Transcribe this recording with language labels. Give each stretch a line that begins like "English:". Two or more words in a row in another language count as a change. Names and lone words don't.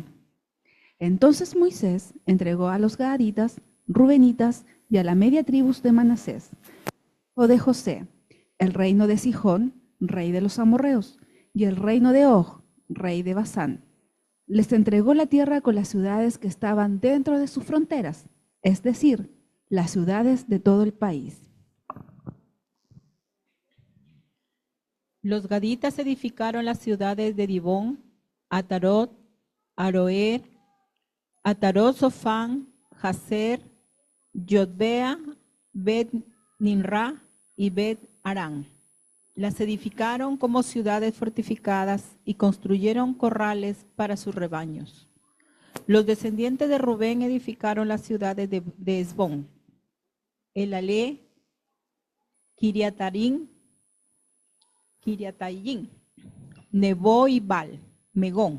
Spanish: Entonces Moisés entregó a los gaditas, rubenitas y a la media tribu de Manasés, hijo de José, el reino de Sihón, rey de los amorreos, y el reino de Og, rey de Basán. Les entregó la tierra con las ciudades que estaban dentro de sus fronteras, es decir, las ciudades de todo el país. Los gaditas edificaron las ciudades de Dibón, Atarot, Aroer, Atarot Sofán, Jazer, Yotbea, Bet Ninra y Bet Arán. Las edificaron como ciudades fortificadas y construyeron corrales para sus rebaños. Los descendientes de Rubén edificaron las ciudades de Esbón, Elalé, Kiriatarim, Nebo y Bal, Megón.